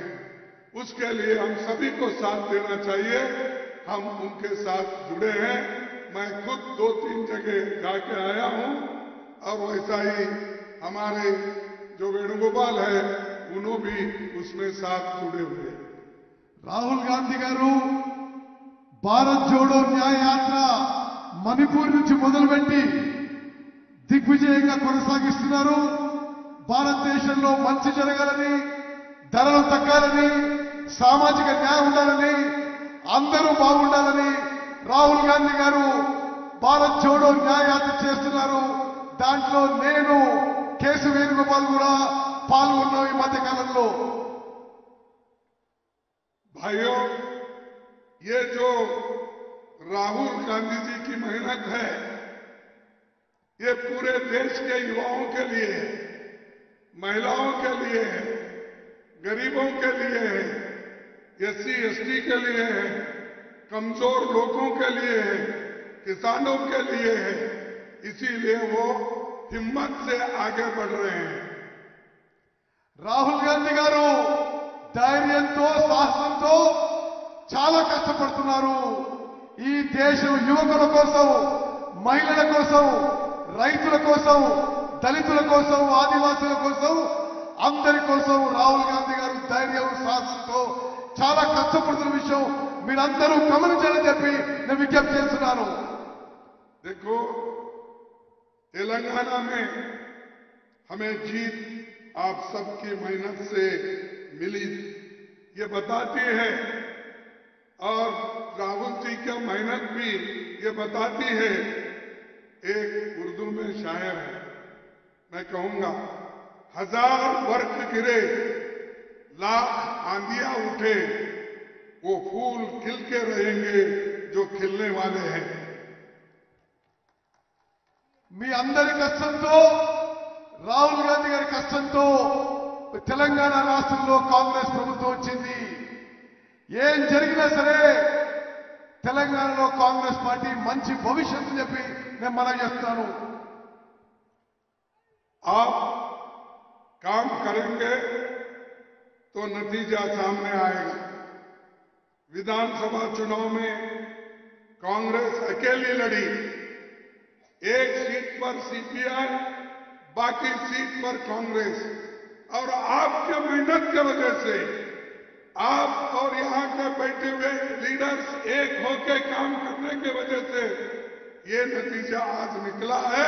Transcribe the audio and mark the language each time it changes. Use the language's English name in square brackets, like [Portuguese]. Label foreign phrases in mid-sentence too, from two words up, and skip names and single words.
[Hindi] उसके लिए हम सभी को साथ देना चाहिए। हम उनके साथ जुड़े हैं। मैं खुद 2-3 जगह जाके आया हूं और वैसा ही हमारे जो वेणुगोपाल है उन्होंने भी उसमें साथ जुड़े हुए। [Telugu] రాహుల్ గాంధీ గారు భారత్ జోడో న్యాయ యాత్ర మణిపూర్ నుంచి మొదలుపెట్టి దిగ్విజయంగా కొనసాగిస్తున్నారు. భారతదేశంలో మంచి జరగాలని, ధరలు తగ్గాలని, సామాజిక న్యాయం ఉండాలని, అందరూ బాగుండాలని రాహుల్ గాంధీ గారు భారత్ జోడో న్యాయ యాత్ర చేస్తున్నారు. దాంట్లో నేను కేసు వేణుగోపాల్ కూడా పాల్గొన్నాం ఈ మధ్య కాలంలో. [Hindi] भाइयों, ये जो राहुल गांधी जी की मेहनत है, ये पूरे देश के युवाओं के लिए है, महिलाओं के लिए है, गरीबों के लिए है, एससी एसटी के लिए है, कमजोर लोगों के लिए है, किसानों के लिए है। इसीलिए वो हिम्मत से आगे बढ़ रहे हैं। [Telugu] రాహుల్ గాంధీ గారు ధైర్యంతో, సాహసంతో చాలా కష్టపడుతున్నారు. ఈ దేశం యువకుల కోసం, మహిళల కోసం, రైతుల కోసం, దళితుల కోసం, ఆదివాసుల కోసం, అందరి కోసం రాహుల్ గాంధీ గారు ధైర్యం, సాహసంతో చాలా కష్టపడుతున్న విషయం మీరందరూ గమనించాలని చెప్పి నేను విజ్ఞప్తి చేస్తున్నాను. [Hindi] देखो, तेलंगाना में हमें जीत आप सबकी मेहनत से मिली, ये बताती है। और राहुल जी का मेहनत भी ये बताती है। एक उर्दू में शायर है, मैं कहूंगा, 1000 वर्ष गिरे, लाख आंधियां उठे, वो फूल खिल के रहेंगे जो खिलने वाले हैं। [Telugu] మీ అందరి కష్టంతో, రాహుల్ గాంధీ గారి కష్టంతో తెలంగాణ రాష్ట్రంలో కాంగ్రెస్ ప్రభుత్వం వచ్చింది. ఏం జరిగినా సరే తెలంగాణలో కాంగ్రెస్ పార్టీ మంచి భవిష్యత్తు చెప్పి నేను మనవి చేస్తాను. [Hindi] आप काम करेंगे तो नतीजा सामने आएगा। विधानसभा चुनाव में कांग्रेस अकेली लड़ी, एक सीट पर सीपीआई, बाकी सीट पर कांग्रेस, और आपके मेहनत की वजह से, आप और यहां के बैठे हुए लीडर्स एक होकर काम करने की वजह से ये नतीजा आज निकला है।